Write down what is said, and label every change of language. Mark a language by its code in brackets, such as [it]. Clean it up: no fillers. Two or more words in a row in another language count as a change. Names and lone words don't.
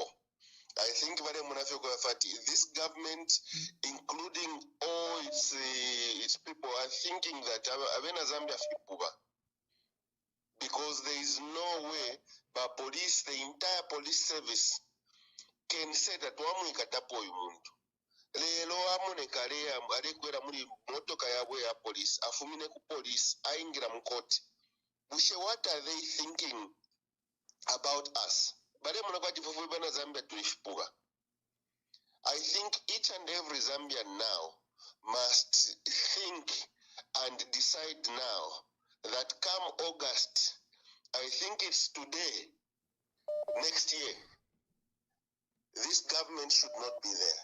[en] I think this government, including all its people, are thinking that Zambia because there is no way the entire police service can say that [bem] lelo amonekale alikwera muri motoka yabwe ya police afumine ku police aingira mu court. [en] What are they thinking about us? I think each and every Zambian now must think and decide now that come August, I think it's today, next year, this government should not be there.